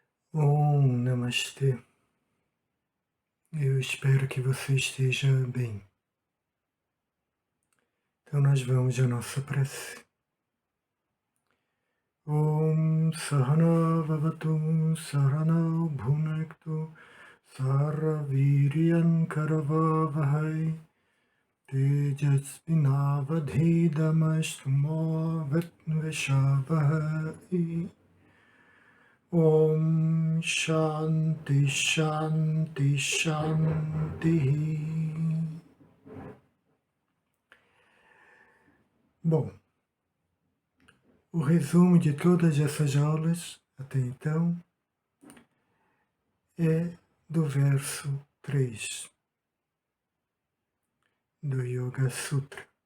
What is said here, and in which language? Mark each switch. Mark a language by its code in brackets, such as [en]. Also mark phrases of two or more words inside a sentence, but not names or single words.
[pt] Om Namastê. Eu espero que você esteja bem. Então nós vamos à nossa prece. [sa] ॐ सहना ववतु सहना भुनक्तु सह वीर्यं करवावहै तेजस्विनावधीतमस्तु मा विद्विषावहै. ॐ शान्तिः शान्तिः शान्तिः. [pt] Bom, o resumo de todas essas aulas até então é do verso 3 do Yoga Sutra,